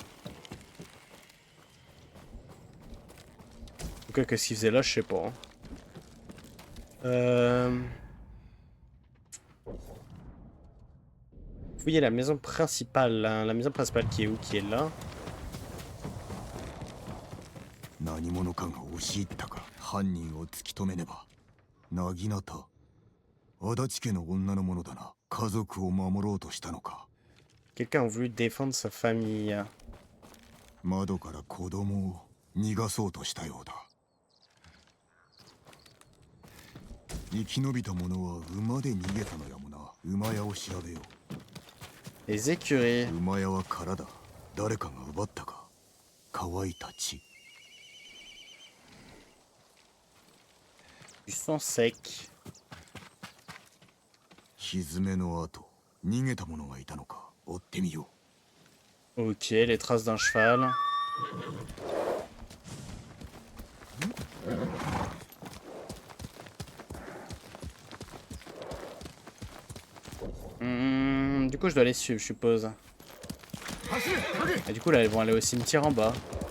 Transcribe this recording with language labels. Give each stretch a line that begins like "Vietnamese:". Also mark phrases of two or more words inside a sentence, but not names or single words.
French: Ok, qu'est-ce qu'il faisait là, je sais pas. Fouillez la maison principale. Hein. La maison principale qui est où? Qui est là?
Japanese: 何者かが押し入ったか。犯人を突き止めねば。なぎなた、足立家の女のものだな。家族を守ろうとしたのか。
French: Quelqu'un a voulu défendre sa famille.
Japanese: 窓から子供を逃がそうとしたようだ。生き延びた者は馬で逃げたのやもな。馬屋を調べよう。
French: Les écuries.
Japanese: 馬屋は空だ。誰かが奪ったか。乾いた血。
French: Du sang sec.
Japanese: 蹄の跡、逃げた者がいたのか。追ってみよ
French: う。Ok, les traces d'un cheval. Du coup, je dois les suivre, je suppose. Et du coup, là, ils vont aller au cimetière en bas.